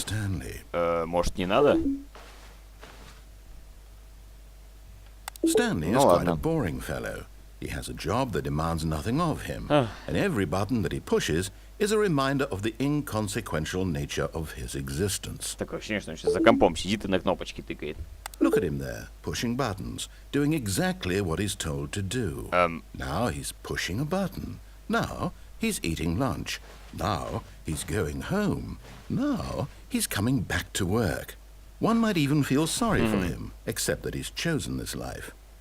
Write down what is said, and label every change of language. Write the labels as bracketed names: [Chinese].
[English] Stanley. [Russian] Может, не надо? [English] Stanley is [Russian] Ну [English] quite a [Russian] ладно. [English] boring fellow. He has a job that demands nothing of him, and every button that he pushes is a reminder of the inconsequential nature of his existence. [Russian] Такое ощущение, что он сейчас за компом сидит и на кнопочки тыкает. [English] Look at him there, pushing buttons, doing exactly what he's told to do. Now he's pushing a button. Now he's eating lunch. Now he's going home. Now he's coming back to work. One might even feel sorry for him, except that he's chosen this life.